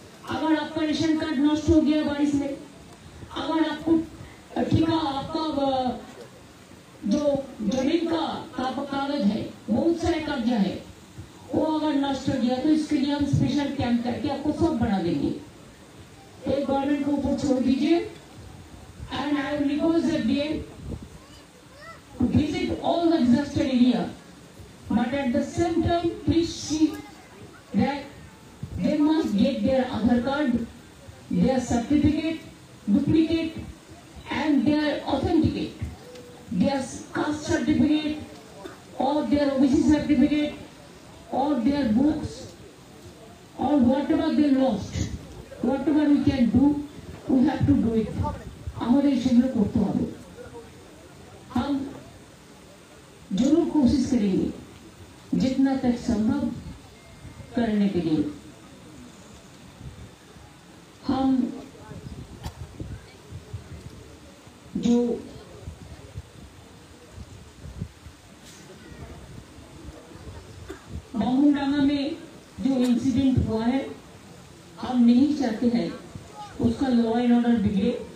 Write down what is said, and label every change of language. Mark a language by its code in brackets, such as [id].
[hi] अगर आपका ration card नष्ट हो गया बारिश में, अगर आपको ठेका, आपका जो जमीन का कागज है, बहुत सारे कब्जा है, वो अगर नष्ट हो गया तो इसके लिए हम स्पेशल कैंप करके आपको सब बना देंगे। एक गवर्नमेंट को ऊपर छोड़ दीजिए। [en] And I will request the DM to visit all the disaster area, but at the same time please see that they must get their Aadhaar card, their certificate, duplicate, and their authenticate, their caste certificate or their OBC certificate or their books or whatever they lost, whatever we can do, we have to do it. [hi] हमारे [bn] सेগুলো করতে হবে। [hi] हम जरूर कोशिश करेंगे जितना तक संभव करने के लिए। हम जो बामुंडांगा में जो इंसिडेंट हुआ है, हम नहीं चाहते हैं उसका लॉ एंड ऑर्डर बिगड़े।